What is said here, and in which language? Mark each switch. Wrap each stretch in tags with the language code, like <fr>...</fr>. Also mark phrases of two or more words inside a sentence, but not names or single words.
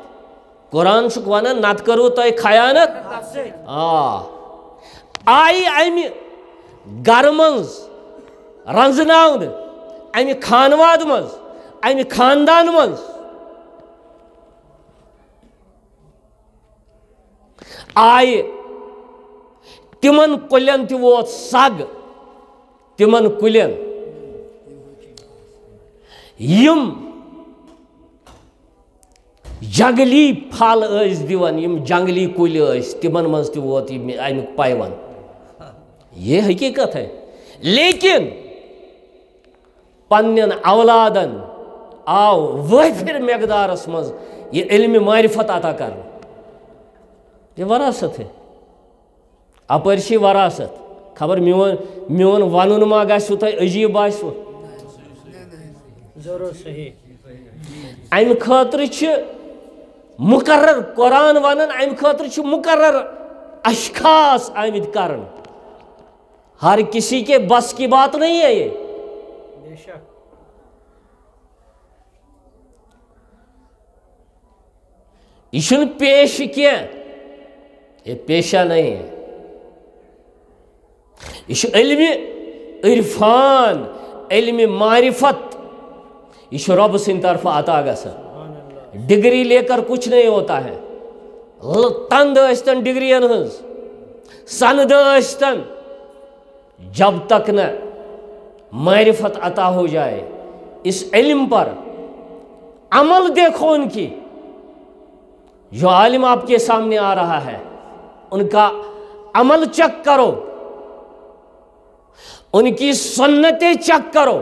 <ks>قرآن چھُکھ ونان نتہٕ کوٚروٕ تۄہہِ خیانت. آیہِ امہِ گرٕ منٛز رنٛزناونہٕ امہِ خانواد منٛز امہِ خاندان منٛز آیہِ تمن کُلٮ۪ن تہِ ووت سگ. تمن کُلٮ۪ن یم جنگلی پھل ٲسۍ دِوان یم جنگلی کُلۍ ٲسۍ تمن منٛز تہِ ووت امیُک پیوند.</ks> <ur>یہ حقیقت ہے.</ur> <ks>لیکن پننٮ۪ن اولادن آو وٲفر مقدارس منٛز یہ علم معرفت عطا کرنہٕ.</ks> <ur>یہ وراثت ہے.</ur> <ks>اپر چھ وراثت. خبر میون ونن ما گژھوٕ تۄہہِ عجیٖب باسوٕ. ضرور صحیح. امہِ خٲطرٕ چھِ مقرر قرآن ونان امہِ خٲطرٕ چھِ مقرر اشخاص آمٕتۍ کرن.</ks> <ur>ہر کسی کے بس کی بات نہیں ہے یہ. بے شک.</ur> <ks>یہ چھُنہٕ پیش کینٛہہ.</ks> <ur>یہ پیشہ نہیں ہے.</ur> <ks>یہ چھُ علم عرفان علم معرفت. یہ چھُ رب سٕنٛدِ طرفہٕ عطا گژھان.</ks> <ur>ڈگری لے کر کچھ نہیں ہوتا ہے.</ur> <ks>تند ٲسۍتن ڈگرین ہٕنٛز سند ٲسۍتن</ks> <ur>جب تک نہ معرفت عطا ہو جائے اس علم پر عمل دیکھو ان کی. جو عالم آپ کے سامنے آ رہا ہے ان کا عمل چیک کرو. ان کی سنتیں چیک کرو.</ur>